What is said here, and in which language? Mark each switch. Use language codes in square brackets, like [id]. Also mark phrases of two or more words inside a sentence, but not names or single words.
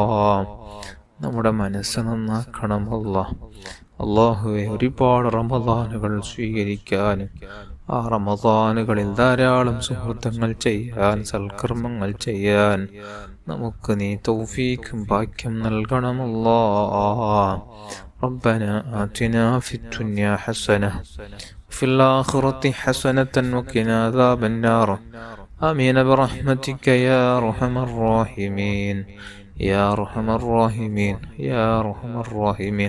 [ml] നമ്മുടെ മനസ്സ് നന്നാക്കണമല്ലോ. അല്ലാഹുവേ ഒരുപാട് റമദാനുകൾ സ്വീകരിക്കാനും ആ റമദാനുകളിൽ ധാരാളം സുഹൃത്തുക്കൾ ചെയ്യാൻ, സൽക്കർമ്മങ്ങൾ ചെയ്യാൻ നമുക്ക് നീ തൗഫീഖും ഭാഗ്യം നൽകണമല്ലോ. [ar] ربنا آتنا في الدنيا حسنة وفي الآخرة حسنة وقنا عذاب النار آمين برحمتك يا أرحم الراحمين يا أرحم الراحمين يا أرحم الراحمين.